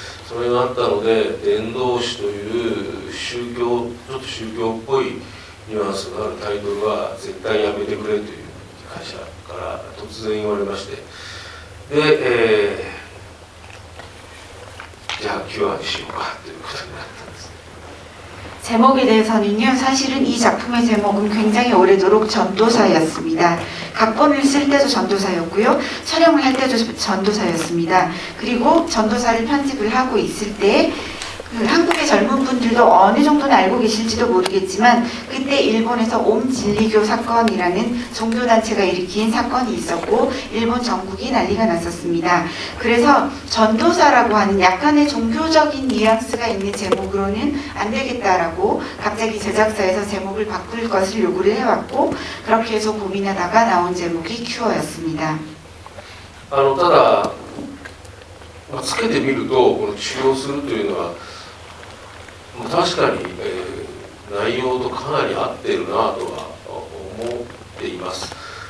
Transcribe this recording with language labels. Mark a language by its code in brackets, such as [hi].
[ja] それがあったので、伝道師というちょっと宗教っぽいニュアンスのあるタイトルは絶対やめてくれという会社から突然言われまして、で、じゃあキュアにしようかということになったんです。 [ko] 제목에 대해서는요, 사실은 이 작품의 제목은 굉장히 오래도록 전도사였습니다. 각본을 쓸 때도 전도사였고요, 촬영을 할 때도 전도사였습니다. 그리고 전도사를 편집을 하고 있을 때 한국의 젊은 분들도 어느 정도는 알고 계실지도 모르겠지만, 그때 일본에서 옴진리교 사건이라는 종교단체가 일으킨 사건이 있었고 일본 전국이 난리가 났었습니다. 그래서 전도사라고 하는 약간의 종교적인 뉘앙스가 있는 제목으로는 안 되겠다라고 갑자기 제작사에서 제목을 바꿀 것을 요구를 해왔고, 그렇게 해서 고민하다가 나온 제목이 큐어였습니다. [ja] ただ、つけてみるとこの治療するというのは確かに、内容とかなり合ってるなとは思っています。